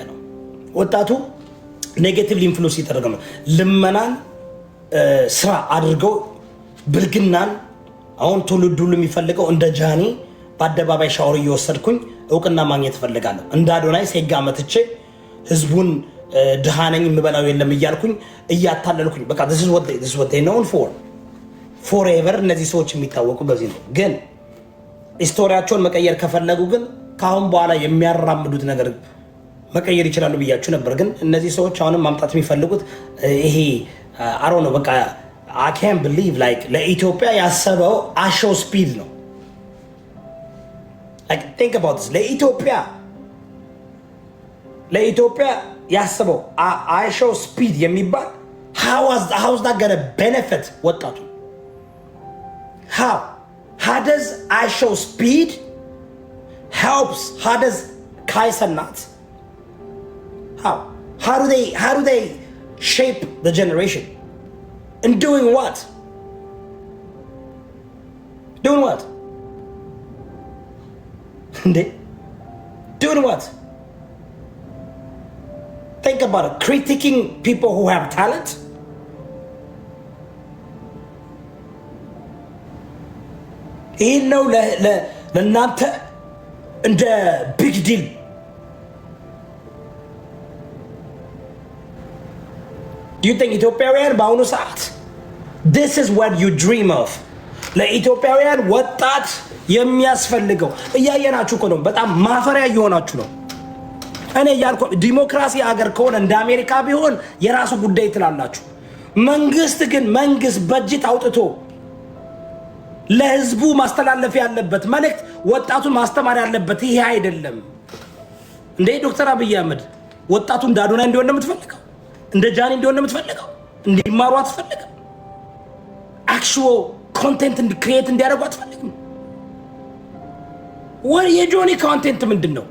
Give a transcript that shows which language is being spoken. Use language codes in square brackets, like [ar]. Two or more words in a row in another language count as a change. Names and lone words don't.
[am] ነው። ወጣቱ [en] negatively influence [am] እየተደረገ ነው። ልመናን ስራ አድርገው ብልግናን አሁን ትውልድ ሁሉ የሚፈልገው እንደ ጃኒ በአደባባይ ሻወር እየወሰድኩኝ እውቅና ማግኘት እፈልጋለሁ። እንደ አዶናይ ሴጋ መትቼ ህዝቡን ድሃ ነኝ የምበላው የለም እያልኩኝ እያታለልኩኝ በቃ [en] this is what they known for [am] forever። እነዚህ ሰዎች የሚታወቁ በዚህ ነው። ግን ሂስቶሪያቸውን መቀየር ከፈለጉ ግን ከአሁን በኋላ የሚያራምዱት ነገር መቀየር ይችላሉ ብያችሁ ነበር። ግን እነዚህ ሰዎች አሁንም ማምጣት የሚፈልጉት ይሄ አሮ ነው። በቃ [en] I can't believe like [am] ለኢትዮጵያ ያሰበው አሾ ስፒድ ነው። [en] like think about this [am] ለኢትዮጵያ ያሰበው አሾ ስፒድ የሚባል [en] how is that gonna benefit ወጣቱ? how does አሾ speed helps? how does Kaisanat how do they shape the generation and doing what doing what? Think about it. Critiquing people who have talent. [am] ይህ ነው ለእናንተ እንደ [en] big deal። Do you think [am] ኢትዮጵያውያን በአሁኑ ሰዓት [en] this is what you dream of? [am] ለኢትዮጵያውያን ወጣት የሚያስፈልገው እያየናችሁ እኮ ነው። በጣም ማፈሪያ እየሆናችሁ ነው። እኔ እያልኩ ዲሞክራሲ አገር ከሆነ እንደ አሜሪካ ቢሆን የራሱ ጉዳይ ትላላችሁ። መንግስት ግን በጀት አውጥቶ ለህዝቡ ማስተላለፍ ያለበት መልእክት ወጣቱን ማስተማር ያለበት ይሄ አይደለም እንደ ዶክተር አብይ አህመድ ወጣቱ እንደ አዶናይ እንዲሆን እንደምትፈልገው እንደ ጃኒ እንዲሆን እንደምትፈልገው እንዲማሩ አትፈልግም። [en] actual content create [am] እንዲያደርጉ አትፈልግም። የጆኒ ኮንቴንት ምንድን ነው?